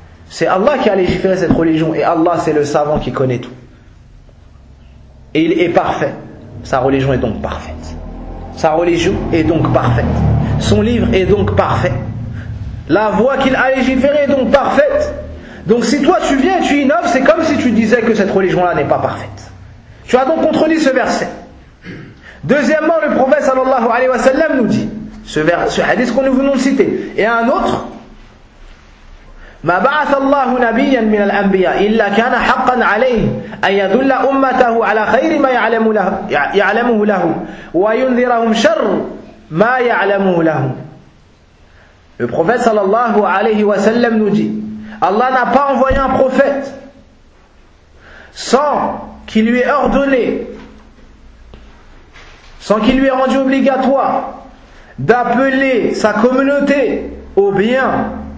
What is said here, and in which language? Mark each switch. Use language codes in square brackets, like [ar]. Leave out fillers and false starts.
[fr] C'est Allah qui a légiféré cette religion et Allah c'est le savant qui connaît tout. Et il est parfait. Sa religion est donc parfaite. Sa religion est donc parfaite. Son livre est donc parfait. La voie qu'il a légiférée est donc parfaite. Donc si toi tu viens et tu innoves, c'est comme si tu disais que cette religion-là n'est pas parfaite. Tu as donc contredit ce verset. Deuxièmement, le prophète sallallahu alayhi wa sallam nous dit, ce hadith qu'on nous venons de citer, et un autre, [ar] مَا بَعَثَ اللَّهُ نَبِيًّا مِنَ الْأَنْبِيَاءِ إِلَّا كَانَ حَقًّا عَلَيْهِ أَنْ يَدُلَّ أُمَّتَهُ عَلَى خَيْرِ مَا يَعْلَمُهُ لَهُ وَيُنْذِرَهُمْ شَرُّ مَا يَعْلَمُهُ لَهُ. [fr] Le prophète sallallahu alayhi wa sallam nous dit, Allah n'a pas envoyé un prophète sans qu'il lui ait rendu obligatoire d'appeler sa communauté au bien.